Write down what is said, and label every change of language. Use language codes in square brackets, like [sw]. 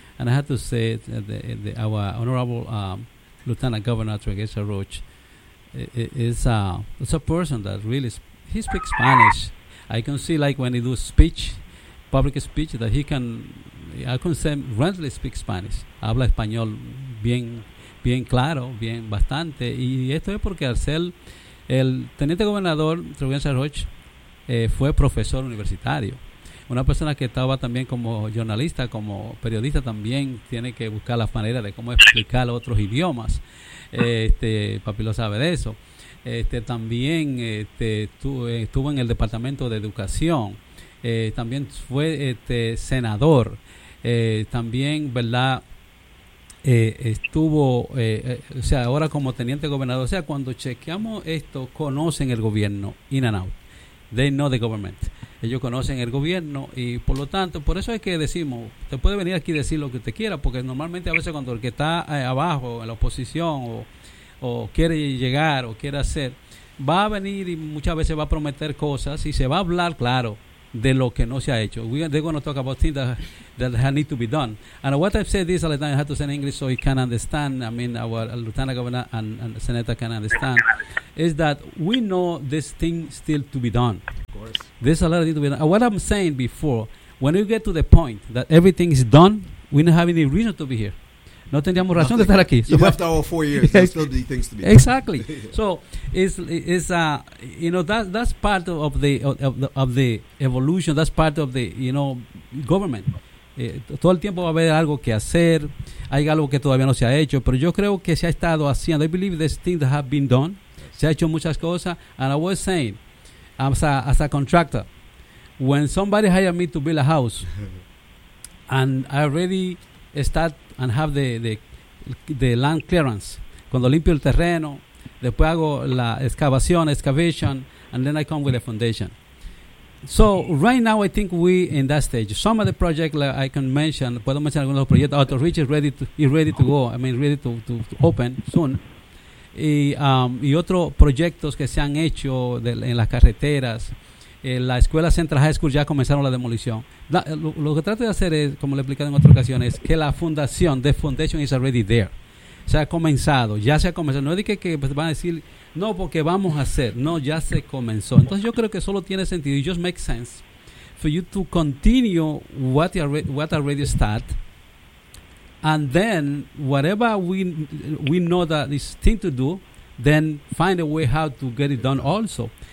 [en] And I have to say that our Honorable Lieutenant Governor Tregeza Roach is a person that really, he speaks Spanish. I can see, like, when he does speech, public speech, that he can, I can say, rarely speak Spanish. [es] Habla español bien claro, bien bastante. Y esto es porque al ser el Teniente Gobernador Tregeza Roach, fue profesor universitario, una persona que estaba también como jornalista, como periodista, también tiene que buscar las maneras de cómo explicar otros idiomas. Papi lo sabe de eso. También estuvo en el Departamento de Educación, también fue senador, también, ¿verdad? Estuvo, ahora como teniente gobernador. O sea, cuando chequeamos esto, conocen el gobierno [en] in and out. They know the government. [es] Ellos conocen el gobierno y por lo tanto, por eso es que decimos, usted puede venir aquí y decir lo que usted quiera, porque normalmente a veces cuando el que está abajo, en la oposición o o quiere llegar o quiere hacer, va a venir y muchas veces va a prometer cosas y se va a hablar, claro, de lo que no se ha hecho. [en] They're going to talk about things that need to be done. And what I've said this, I have to say in English so you can understand, I mean, our Lieutenant Governor and Senator can understand, is that we know this thing still to be done. Of course. There's a lot of things to be done. And what I'm saying before, when you get to the point that everything is done, we don't have any reason to be here. [es] No tendríamos razón de estar aquí. [en] You left our 4 years. There are still things to be done. Exactly. So it's you know, that's part of the evolution. That's part of the, you know, government. [es] Todo el tiempo va a haber algo que hacer. Hay algo que todavía no se ha hecho, pero yo creo que se ha estado haciendo. [en] I believe there's things that have been done. [es] Se ha hecho muchas cosas. [en] And I was saying, as a contractor, when somebody hired me to build a house, and I already start and have the land clearance. [es] Cuando limpio el terreno, después hago la [en] excavation, and then I come with the foundation. So right now I think we in that stage. Some of the projects like I can mention, [es] puedo mencionar algunos proyectos, [en] Auto Reach is ready to open soon. [es] Y otros proyectos que se han hecho en las carreteras, la escuela Central High School ya comenzaron la demolición. Lo que trato de hacer es, como le he explicado en otras ocasiones, que la fundación, [en] the foundation is already there. [es] Se ha comenzado, ya se ha comenzado. No es que van a decir, no, porque vamos a hacer. No, ya se comenzó. Entonces yo creo que solo tiene sentido, [en] it just makes sense for you to continue what already start, and then whatever we know that is thing to do, then find a way how to get it done also.